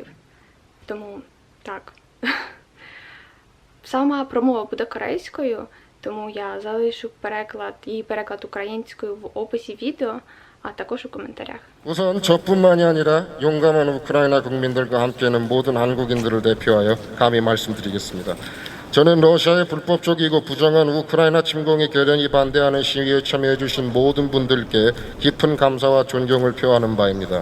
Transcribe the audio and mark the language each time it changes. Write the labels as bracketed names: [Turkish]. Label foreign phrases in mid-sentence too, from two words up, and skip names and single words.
[Ukrainian] Тому, так. Сама промова буде корейською, тому я залишу переклад українською в описі відео, а також у коментарях. [Korean] 우선 저뿐만이 아니라 용감한 우크라이나 국민들과 함께하는 모든 한국인들을 대표하여 감히 말씀드리겠습니다. 저는 러시아의 불법적이고 부정한 우크라이나 침공에 결연히 반대하는 시위에 참여해 주신 모든 분들께 깊은 감사와 존경을 표하는 바입니다.